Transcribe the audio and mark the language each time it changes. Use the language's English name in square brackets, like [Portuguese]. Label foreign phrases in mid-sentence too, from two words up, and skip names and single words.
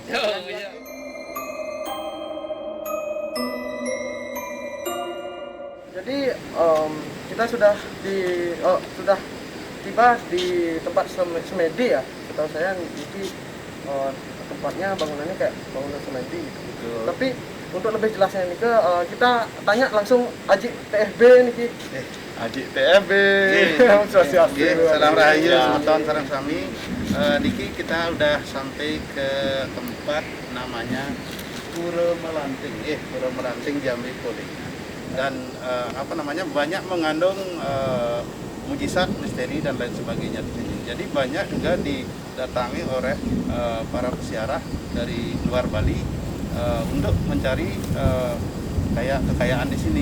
[Indonesian] Jadi kita sudah tiba di tempat semedi ya. Setahu saya ini tempatnya bangunannya kayak bangunan semedi gitu. Tapi untuk lebih jelasnya nih kita tanya langsung Aji TFB nih. Aji TFB. Salam rahayu, selamat [Balinese] sareng sami. [Indonesian] Niki kita udah sampai ke tempat namanya Pura Melanting. Pura Melanting Jambi Poli. Dan banyak mengandung mujizat, misteri dan lain sebagainya di sini. Jadi banyak juga didatangi oleh para peziarah dari luar Bali untuk mencari kekayaan di sini.